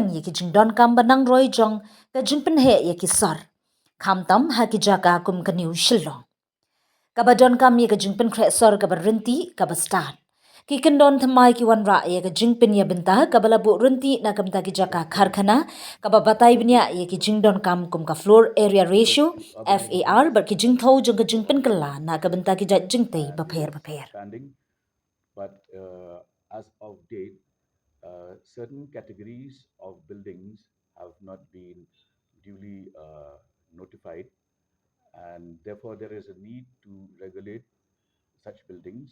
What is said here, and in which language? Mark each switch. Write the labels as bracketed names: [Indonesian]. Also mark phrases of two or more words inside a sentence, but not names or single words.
[Khasi] ye ki jingdon kam banang roi jong ke jingpen he ye ki sar khamtam ha ki jaka kum kaniu shillong kabadon kam ye ke jingpen khre sor ka rinti ka start ki kendon thamai ki Wanrah ye ke jingpen ya benta kabala bu rinti na kamta ki jaka kharkhana kaba batai bnya ye ki jingdon kam kum ka [English] floor area ratio [Khasi] FAR bar ki jingthau jong ka jingpen kala na ka benta ki jingtei bapher [English] But as of date, certain categories of buildings have not been duly notified, and therefore there is a need to regulate such buildings.